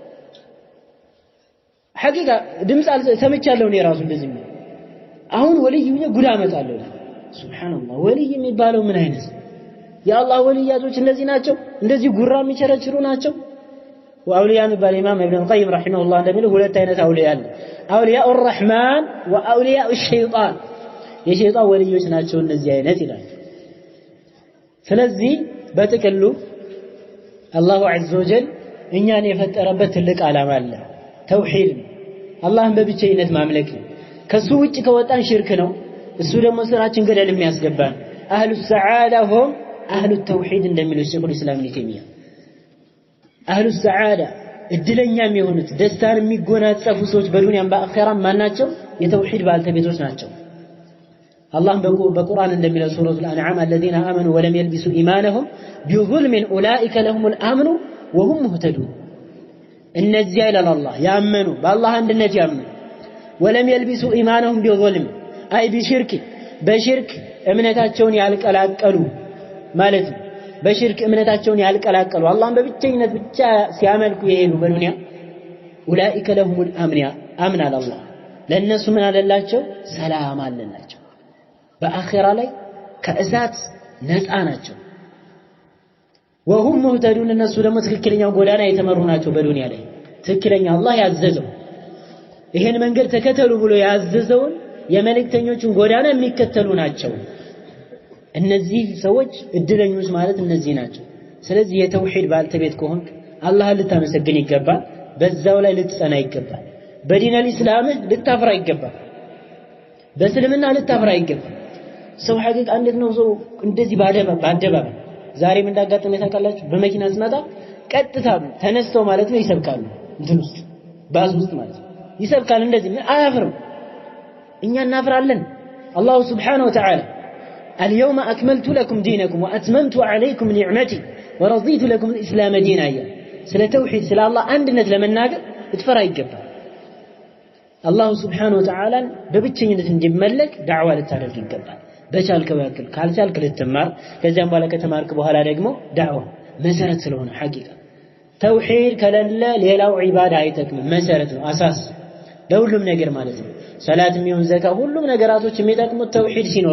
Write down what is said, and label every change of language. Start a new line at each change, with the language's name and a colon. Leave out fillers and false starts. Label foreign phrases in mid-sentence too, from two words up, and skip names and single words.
Amharic: ሐቂቃ ድምጽ ሰምቻለሁ እኔ ራሱ እንደዚህ ነው አሁን ወልይ ሆኜ ጉድ አመጣለሁ ሱብሃንአላህ ወልይ የሚባለው ምን አይነት የአላህ ወልያቶች እነዚህ ናቸው እንደዚህ ጉራ የሚቸረችሩ ናቸው ወአውሊያ የሚባል ኢማም ኢብኑ القيم
Arabic: رحمه الله
Amharic: እንደሚለው ሁለት አይነት አውሊያ አለ
Arabic: أولياء الرحمن وأولياء الشيطان
Amharic: የሸይጣን ወልዮች ናቸው እነዚህ አይነት ይላል ስለዚህ በጥቅሉ
Arabic: الله عز وجل
Amharic: እኛን የፈጠረበት ትልቅ ዓላማ አለ ተውሂድ አላህን በብቸኝነት ማምለክ ከሱ ውጭ ከወጣን ሽርክ ነው እሱ ደግሞ ስራችን ገደል የሚያስገባን
Arabic: أهل السعادة هم أهل التوحيد
Amharic: እንደሚለው ሸይኹል ኢስላም ኢብኑ ተይሚያ
Arabic: أهل السعادة
Amharic: እድለኛም የሆኑት ደስታን የሚጎናጸፉ ሰዎች በዱንያም በአኺራም ማናቸው የተውሂድ ባልተቤቶች ናቸው
Arabic: الله بقرآن
Amharic: እንደሚለው
Arabic: سورة الأنعام الذين آمنوا ولم يلبسوا إيمانهم بظلم أولئك لهم الأمن وهم مهتدون
Amharic: እነዚያ ይላል አላህ ያመኑ በአላህ አንድነት ያመኑ
Arabic: ولم يلبسوا إيمانهم بظلم أي بشرك
Amharic: በሽርክ እምነታቸውን ያልቀላቀሉ ማለት ነው በሽርክ እምነታቸውን ያልቀላቀሉ አላህን በብቸኝነት ብቻ ሲያመልኩ ይሄዱ በዱንያ
Arabic: أولئك لهم الأمن أمن على الله
Amharic: ለነሱ ምን አለላቸው ሰላም አለላቸው በአኺራ ላይ ከእሳት ነፃ ናቸው
Arabic: وهم مهتدون
Amharic: እነሱ ደግሞ ትክክለኛው ጎዳና የተመሩ ናቸው በዱንያ ላይ ትክክለኛ አላህ ያዘዘው ይሄን መንገድ ተከተሉ ብሎ ያዘዘውን የመልእክተኞችን ጎዳና የሚከተሉ ናቸው እነዚህ ሰዎች እድለኞች ማለት እነዚህ ናቸው ስለዚህ የተውሂድ ባልተቤት ከሆንክ አላህን ልታመሰግን ይገባል በዛው ላይ ልትጸና ይገባል
Arabic: بدين الإسلام
Amharic: ልታፍራ ይገባል በእስልምና ልታፍራ ይገባል ሰው ሐቂቃ እንዴት ነው ሰው እንደዚህ ባደባባይ ዛሬም እንዳጋጠመ ታውቃላችሁ በመኪና ስመጣ ቀጥታ ተነስተው ማለት ነው ይሰብካሉ እንትን ውስጥ ባዝ ውስጥ ማለት ይሰብካል እንደዚህ አያፍርም እኛ እናፍራለን አላህ
Arabic: سبحانه وتعالى اليوم أكملت لكم دينكم وأتممت عليكم نعمتي ورضيت لكم الإسلام دينا
Amharic: ስለ ተውሂድ ስለ አላህ አንድነት ለመናገር እትፈራ ይገባል አላህ
Arabic: سبحانه وتعالى
Amharic: በብቸኝነት እንዲመለክ ዳዕዋ ልታደርግ ይገባል በቻልከው ያክል ካልቻልክ ልትማር ከዚያም በኋላ ከተማርክ በኋላ ደግሞ ዳዕዋ መሰረት ስለሆነ ሐቂቃ ተውሂድ ከሌለ ሌላው ዒባዳ አይጠቅምም መሰረት ነው አሳስ ለሁሉም ነገር ማለት ነው ሰላት የሚሆን ዘካ ሁሉም ነገራቶች የሚጠቅሙት ተውሂድ ሲኖር